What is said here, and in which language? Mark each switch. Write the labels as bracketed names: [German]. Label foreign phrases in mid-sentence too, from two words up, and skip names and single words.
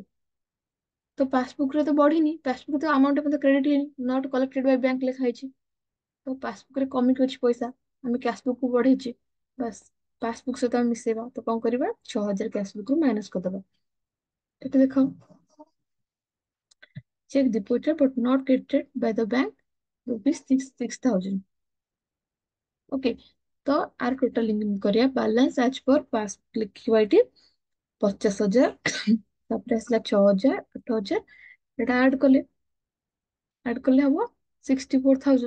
[Odia] ତ ପାସବୁକ୍ ରେ ତ ବଢିନି, ପାସବୁକ୍ ତ ଆମାଉଣ୍ଟ ମଧ୍ୟ କ୍ରେଡିଟ ହେଇନି, [English] not collected by bank [Odia] ଲେଖା ହେଇଛି। ତ ପାସବୁକ୍ ରେ କମିକି ଅଛି ପଇସା, ଆମେ [English] cash book [Odia] କୁ ବଢେଇଛେ, ବାସ୍ ପାସବୁକ୍ ସହିତ ଆମେ ମିଶେଇବା। ତ କଣ କରିବା, 6,000 [English] cash book [Odia] ରୁ ମାଇନସ କରିଦବା। ଏଠି ଦେଖ, [English] check deposited but not credited by the bank ₹6,000। [Odia] ଓକେ, ତ ଆର ଟୋଟାଲ କରିବା, ବାଲାନ୍ସ ଆଜ પર ପାସବୁକ୍ ଲେଖିବା ଏଠି 50,000। ତାପରେ ଆସିଲା 6,000, 8,000, ଏଟା ଆଡ କଲେ ହବ 64,000।